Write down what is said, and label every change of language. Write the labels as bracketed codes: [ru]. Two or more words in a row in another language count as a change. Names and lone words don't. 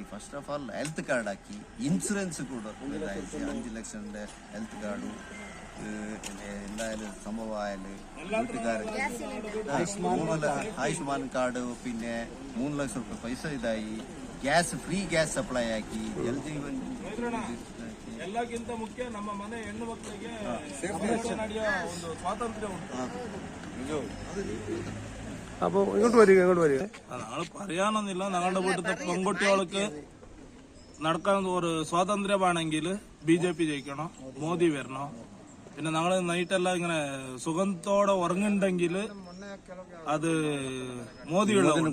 [en] first of all health card [ml] ആക്കി, ഇൻഷുറൻസ് കൂടെ 5 ലക്ഷത്തിന്റെ ഹെൽത്ത് കാർഡും എന്തായാലും സംഭവമായാലും വീട്ടുകാർക്ക് ആയുഷ്മാൻ കാർഡ്, പിന്നെ 3 ലക്ഷം രൂപ പൈസ ഇതായി, [en] free gas supply [ml] ആക്കി, ജലജീവൻ. [kn] ಎಲ್ಲಕ್ಕಿಂತ ಮುಖ್ಯ ನಮ್ಮ ಮನೆ ಹೆಣ್ಣು ಮಕ್ಕಳಿಗೆ ನಡೆಯೋ ಒಂದು ಸ್ವಾತಂತ್ರ್ಯ ಉಂಟು. [ml] അപ്പൊ ഇങ്ങോട്ട് വരിക. ഞങ്ങൾ പറയാനൊന്നുമില്ല, ഞങ്ങളുടെ വീട്ടിലത്തെ പെൺകുട്ടികൾക്ക് നടക്കാൻ ഒരു സ്വാതന്ത്ര്യമാണെങ്കിൽ BJP ജയിക്കണം, മോദി വരണം. പിന്നെ ഞങ്ങൾ നൈറ്റെല്ലാം ഇങ്ങനെ സുഖത്തോടെ ഉറങ്ങുന്നുണ്ടെങ്കിൽ അത് മോദിയുള്ള.